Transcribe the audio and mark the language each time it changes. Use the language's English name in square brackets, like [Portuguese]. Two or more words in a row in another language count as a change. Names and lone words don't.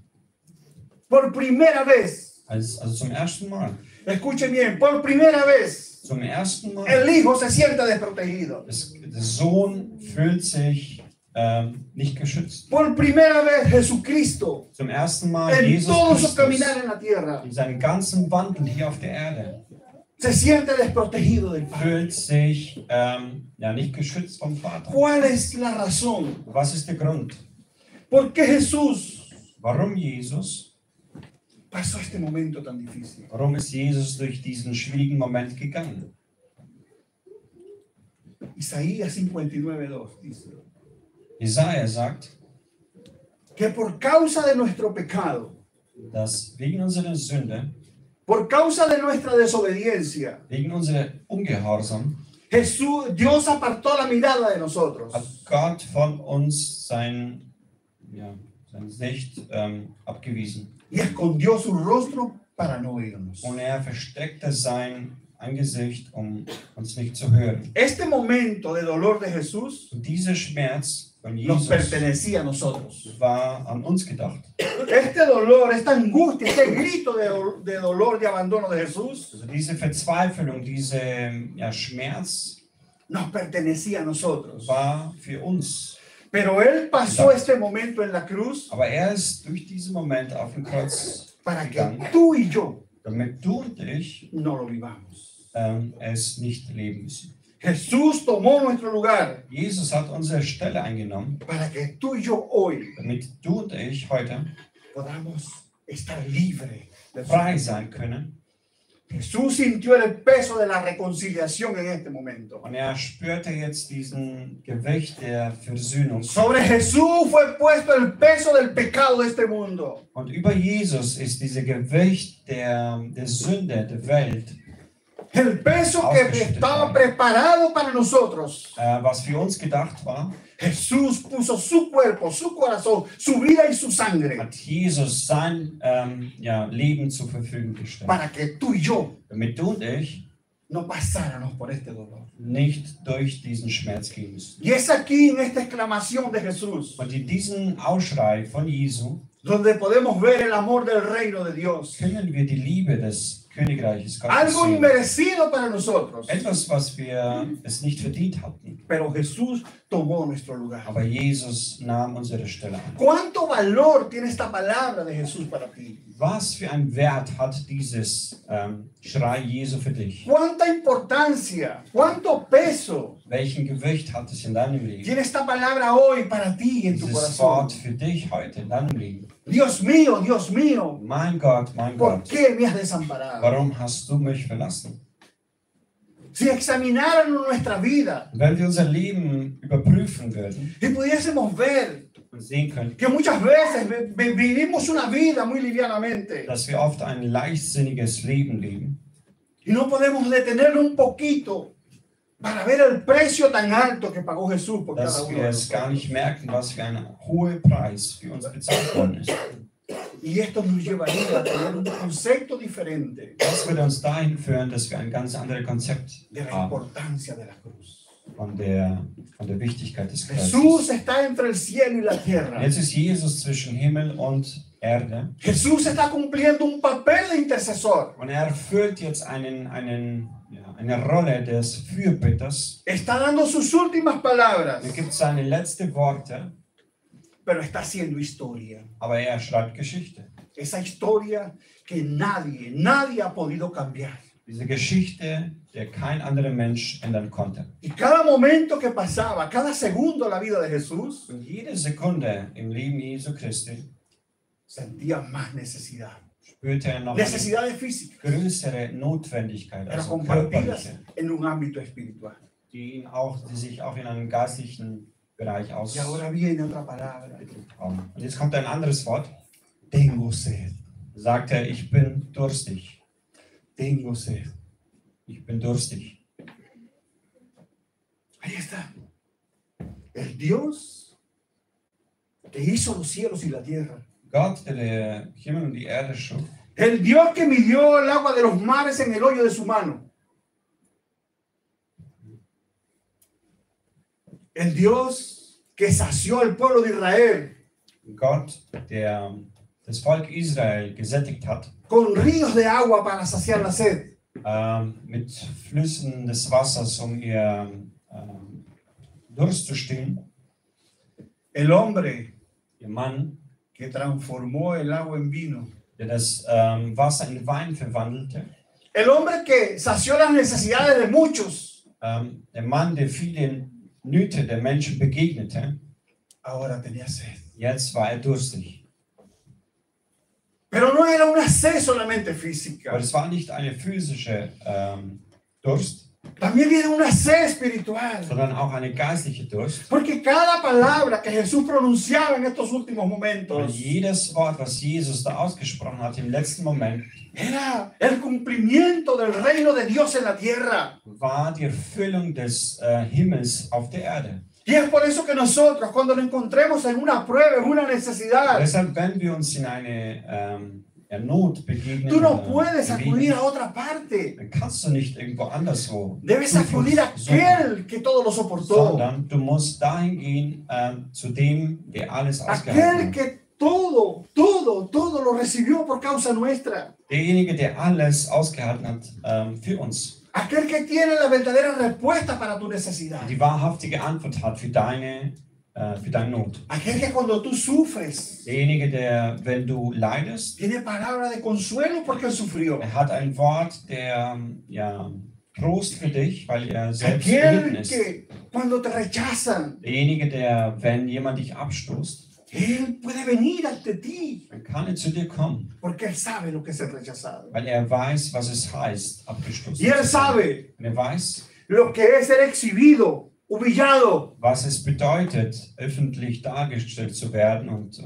[Spanish] Por primera vez, [German] Also zum ersten Mal. [Spanish] escuchen bien, por primera vez, [German] Zum ersten Mal. [Spanish] el hijo se siente desprotegido. [German] Der Sohn fühlt sich nicht geschützt. [Spanish] Por primera vez, Jesucristo, [German] Zum ersten Mal [Spanish] en [German] Jesus [Spanish] todo su caminar [German] Christus [Spanish] en la tierra, [German] in seinem ganzen Wandel hier auf der Erde [Spanish] se siente desprotegido del Padre. [German] fühlt sich nicht geschützt vom Vater. [Spanish] ¿Cuál es la razón? [German] Was ist der Grund? [Spanish] ¿Por qué Jesús [German] Warum Jesus? [Spanish] pasó este momento tan difícil? [German] Warum ist Jesus durch diesen schwierigen Moment gegangen? [Spanish] Isaías 59:2 dice [German] Jesaja sagt, [Spanish] que por causa de nuestro pecado, [German] dass wegen unserer Sünde, [Spanish] por causa de nuestra desobediencia, [German] wegen unserer Ungehorsam, [Spanish] Dios apartó la mirada de nosotros. [German] hat Gott von uns sein Sicht abgewiesen. [Spanish] Y escondió su rostro para no oírnos. [German] Und er versteckte sein Angesicht, um uns nicht zu hören. [Spanish] Este momento de dolor de Jesús [German] Und dieser Schmerz von [Spanish] nos [German] Jesus [Spanish] pertenecía a nosotros. [German] war an uns gedacht. [Spanish] Este dolor, esta angustia, este grito de dolor, de abandono de Jesús, [German] Also diese Verzweiflung, dieser Schmerz [Spanish] nos pertenecía a nosotros. [German] war für uns. [Spanish] Pero Él pasó este momento en la cruz [German] Aber er ist durch diesen Moment auf dem Kreuz [Spanish] para que [German] gegangen, [Spanish] tú y yo [German] damit du und ich [Spanish] no lo vivamos. [German] es nicht leben müssen. [Spanish] Jesús tomó nuestro lugar [German] Jesus hat unsere Stelle eingenommen, [Spanish] para que tú y yo hoy [German] damit du und ich heute [Spanish] podamos estar libres. [German] frei sein können. [Spanish] Jesús sintió el peso de la reconciliación en este momento. [German] Und er spürte jetzt diesen Gewicht der Versöhnung. [Spanish] Sobre Jesús fue puesto el peso del pecado de este mundo. [German] Und über Jesus ist dieser Gewicht der Sünde der Welt, [Spanish] El peso que estaba preparado para nosotros. [German] was für uns gedacht war, [Spanish] Jesús puso su cuerpo, su corazón, su vida y su sangre [German] hat Jesus sein Leben zur Verfügung gestellt. [Spanish] para que tú y yo [German] Damit du und ich [Spanish] no pasáramos por este dolor. [German] nicht durch diesen Schmerz gehen müssen. [Spanish] Y es aquí en esta exclamación de Jesús [German] Und in diesem Ausschrei von Jesu [Spanish] donde podemos ver el amor del reino de Dios. [German] können wir die Liebe des Königreiches Gottes [Spanish] Algo [German] sehen. [Spanish] inmerecido para nosotros. [German] Etwas, was wir es nicht verdient hatten. [Spanish] Pero Jesús tomó nuestro lugar. [German] Aber Jesus nahm unsere Stelle an. [Spanish] ¿Cuánto valor tiene esta palabra de Jesús para ti? [German] Was für einen Wert hat dieses Schrei Jesu für dich? [Spanish] ¿Cuánta importancia? ¿Cuánto peso [German] Welchen Gewicht hat es in deinem Leben? [Spanish] tiene esta palabra hoy para ti y en tu [German] Dieses [Spanish] corazón? [German] Wort für dich heute in deinem Leben. [Spanish] Dios mío, [German] Mein [Spanish] ¿por [German] Gott, [Spanish] qué me has desamparado? [German] warum hast du mich verlassen? [Spanish] Si examinaran nuestra vida [German] Und wenn wir unser Leben überprüfen würden [Spanish] y pudiésemos ver [German] und sehen könnten, [Spanish] que muchas veces vivimos una vida muy livianamente [German] dass wir oft ein leichtsinniges Leben leben [Spanish] y no podemos detenernos un poquito para ver el precio tan alto que pagó Jesús por cada [German] dass [Spanish] uno [German] wir [Spanish] de [German] es gar [Spanish] nosotros. [German] nicht merken, was für ein hoher Preis für uns bezahlt worden ist. [Spanish] Y esto nos llevaría a tener un concepto diferente [German] Das würde uns dahin führen, dass wir ein ganz anderes Konzept [Spanish] de la [German] haben [Spanish] importancia de la cruz. [German] von der Wichtigkeit des [Spanish] Jesús [German] Kreuzes. [Spanish] está entre el cielo y la tierra. [German] Jetzt ist Jesus zwischen Himmel und Erde [Spanish] Jesús está cumpliendo un papel de intercesor. [German] und er erfüllt jetzt eine Rolle des Fürbitters. [Spanish] Está dando sus últimas palabras, [German] Er gibt seine letzten Worte, [Spanish] pero está haciendo historia. [German] aber er schreibt Geschichte. [Spanish] Esa historia que nadie ha podido cambiar. [German] Diese Geschichte, die kein anderer Mensch ändern konnte. [Spanish] Y cada momento que pasaba, cada segundo de la vida de Jesús, [German] Und jede Sekunde im Leben Jesu Christi [Spanish] sentía más necesidad. [German] spürte er noch eine [Spanish] Necesidades físicas, [German] größere Notwendigkeit, [Spanish] pero [German] also [Spanish] compartidas [German] körperliche, [Spanish] en un ámbito espiritual. [German] die sich auch in einem geistlichen Bereich [Spanish] Y ahora viene otra palabra. [German] haben. Und jetzt kommt ein anderes Wort. [Spanish] Tengo sed. [German] Sagt er, ich bin durstig. [Spanish] Tengo sed. [German] Ich bin durstig. [Spanish] Ahí está. El Dios que hizo los cielos y la tierra, [German] Gott, der Himmel und die Erde schuf, [Spanish] El Dios que midió el agua de los mares en el hoyo de su mano. El Dios que sació al pueblo de Israel [German] Gott, der das Volk Israel gesättigt hat, [Spanish] con ríos de agua para saciar la sed. [German] mit Flüssen des Wassers, um ihr Durst zu stillen. [Spanish] El hombre [German] Ihr Mann, [Spanish] que transformó el agua en vino. [German] der das Wasser in Wein verwandelte. [Spanish] El hombre que sació las necesidades de muchos. [German] Der Mann, der viele Nöte der Menschen begegnete, [Spanish] Ahora tenía sed. [German] jetzt war durstig. [Spanish] Pero no era una sed solamente física. [German] Aber es war nicht eine physische Durst, [Spanish] También era una sed espiritual. [German] sondern auch eine geistliche Durst. [Spanish] Porque cada palabra que Jesús pronunciaba en estos últimos [German] Und [Spanish] momentos [German] jedes Wort, was Jesus da ausgesprochen hat im letzten Moment, [Spanish] era el cumplimiento del reino de Dios en la tierra. [German] war die Erfüllung des Himmels auf der Erde. [Spanish] Y es por eso que nosotros, cuando nos encontremos en una prueba, en una necesidad, [German] Deshalb, wenn wir uns in eine Not begegnen, [Spanish] tú no puedes [German] bewegen, [Spanish] acudir a otra parte. [German] dann kannst du nicht irgendwo anderswo [Spanish] Debes acudir a [German] suchen, [Spanish] aquel que todo lo soportó. [German] sondern du musst dahin gehen zu dem, der alles [Spanish] Aquel [German] ausgehalten hat. [Spanish] que todo lo recibió por causa nuestra. [German] Derjenige, der alles ausgehalten hat für uns. [Spanish] Aquel que tiene la verdadera respuesta para tu necesidad. [German] Die wahrhaftige Antwort hat für deine Not. [Spanish] Aquel que cuando tú sufres, [German] Derjenige, der, wenn du leidest, [Spanish] tiene palabra de consuelo porque él sufrió. [German] er hat ein Wort der Trost für dich, weil er selbst gelitten [Spanish] Aquel [German] ist. [Spanish] que cuando te rechazan, [German] Derjenige, der, wenn jemand dich abstoßt, [Spanish] él puede venir ante ti [German] dann kann er zu dir kommen, [Spanish] porque él sabe lo que es el rechazado. [German] weil er weiß, was es heißt, abgestoßen [Spanish] Y él [German] zu sein. [Spanish] sabe [German] Und er weiß, [Spanish] lo que es ser exhibido, humillado. [German] was es bedeutet, öffentlich dargestellt zu werden und